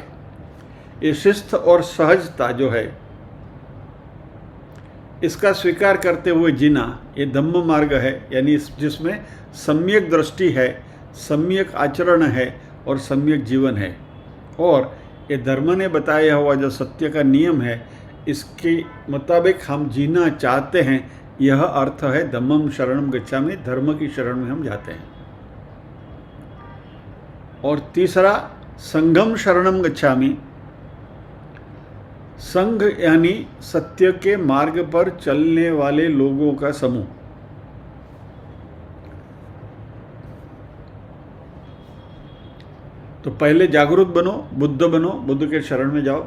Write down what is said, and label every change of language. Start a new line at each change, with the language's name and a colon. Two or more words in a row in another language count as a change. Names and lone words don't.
Hindi: ये शिस्त और सहजता जो है, इसका स्वीकार करते हुए जीना, ये धम्म मार्ग है। यानी जिसमें सम्यक दृष्टि है, सम्यक आचरण है और सम्यक जीवन है। और ये धर्म ने बताया हुआ जो सत्य का नियम है, इसके मुताबिक हम जीना चाहते हैं, यह अर्थ है
Pali: धम्मम शरणम गच्छामि।
Hindi: धर्म की शरण में हम जाते हैं। और तीसरा
Pali: संघम शरणम गच्छामि।
Hindi: संघ यानी सत्य के मार्ग पर चलने वाले लोगों का समूह। तो पहले जागरूक बनो, बुद्ध बनो, बुद्ध के शरण में जाओ।